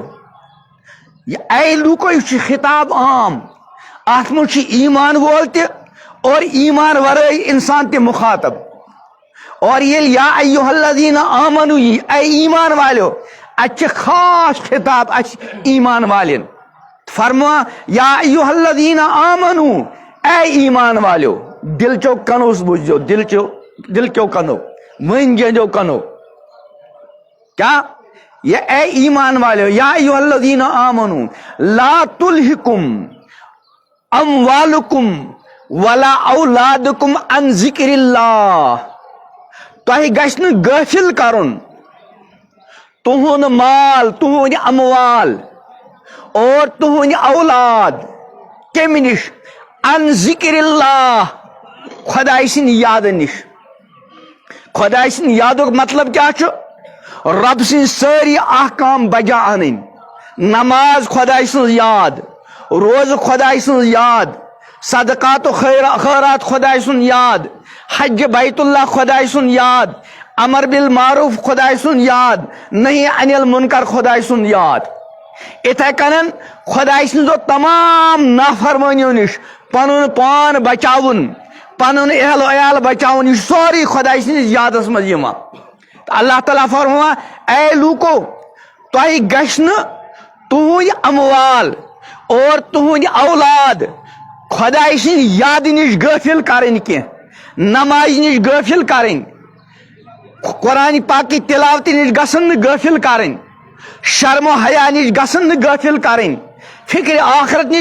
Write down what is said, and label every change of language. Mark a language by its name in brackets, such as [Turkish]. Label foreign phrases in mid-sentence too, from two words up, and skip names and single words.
[Kashmiri] یہ اے لوٗکو یہِ چھُ خطاب عام، اتھ منٛز چھُ ایمان وول تہِ اور ایمان ورٲے انسان تہِ مخاطب۔ اور ییٚلہِ [Arabic] یا ایھا الذین آمنو [Kashmiri] یی، اے ایمان والیو، اتہِ چھِ خاص خطاب اسہِ ایمان والٮ۪ن۔ فرما [Arabic] یا ایھا الذین آمنو، [Kashmiri] اے ایمان والیو، دل چو کنو بوجھو، دل کیو کنو، مٔنٛزۍ گٔنٛدیو کنو۔ کیا یہ اے ایمان والیو، [Arabic] یا ایھا الذین آمنو لا تلہکم اموالکم ولا اولادکم عن ذکر اللہ، [Kashmiri] تۄہہِ گژھِ نہٕ غٲفل کرُن تُہُنٛد مال، تُہُنٛدۍ اموال اور تُہُنٛدۍ اولاد کمہِ نِش؟ [Arabic] عن ذکر اللہ، [Kashmiri] خۄداے سٕنٛدِ یادٕ نِش۔ خۄداے سٕنٛدِ یادُک مطلب کیا چھُ؟ رب سٕنٛدۍ سٲری احکام بجا انٕنۍ، نماز خۄداے سٕنٛز یاد، روزٕ خۄداے سٕنٛز یاد، صدقات و خیرات خۄداے سُنٛد یاد، حج بیت اللہ خۄداے سُنٛد یاد، امر بالمعروف خدائے سن یاد نہیں انل منکر خدائے سن یاد اتھے کنن خدائے سنزو تمام نافرمانیوں نش پنن پان بچاون پنن اہل و عیال بچاون یہ سوری خدائے سنز یادس مز یوان اللہ تعالیٰ فرموا اے لوکو تۄہہِ گژھِ نہٕ تُہنٛدۍ اموال اور تُہنٛدۍ اولاد خدائے سٕنٛدِ یادٕ نِش غٲفِل کرٕنۍ کینٛہہ نمازِ نِش غٲفِل کرٕنۍ قرآن پاکہِ تلاوتہِ نِش گژھن نہٕ غٲفِل کرٕنۍ شرم و حیا نِش گژھن نہٕ غٲفِل کرٕنۍ فکر آخرت نِش